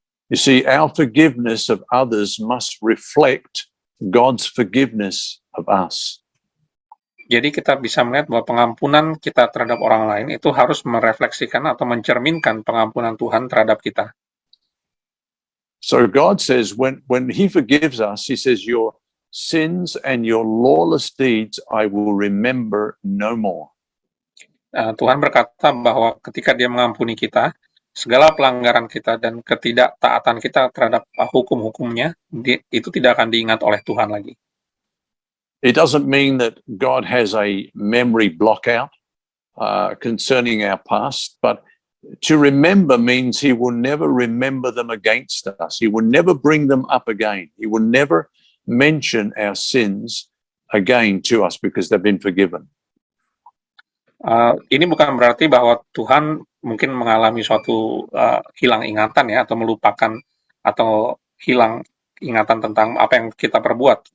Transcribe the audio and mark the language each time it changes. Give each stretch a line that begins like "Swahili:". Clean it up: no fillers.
English: You see, our forgiveness of others must reflect God's forgiveness of us.
Indonesian: Jadi kita bisa melihat bahwa pengampunan kita terhadap orang lain itu harus merefleksikan atau mencerminkan pengampunan Tuhan terhadap kita.
English: So God says when he forgives us, he says, your sins and your lawless deeds I will remember no more.
Indonesian: Tuhan berkata bahwa ketika Dia mengampuni kita, segala pelanggaran kita dan ketidaktaatan kita terhadap hukum-hukumnya itu tidak akan diingat oleh Tuhan lagi.
English: It doesn't mean that God has a memory blockout concerning our past, but to remember means he will never remember them against us. He will never bring them up again. He will never mention our sins again to us because they've been forgiven.
Indonesian: Ini bukan berarti bahwa Tuhan mungkin mengalami suatu hilang ingatan ya, atau melupakan atau hilang ingatan tentang apa yang kita perbuat.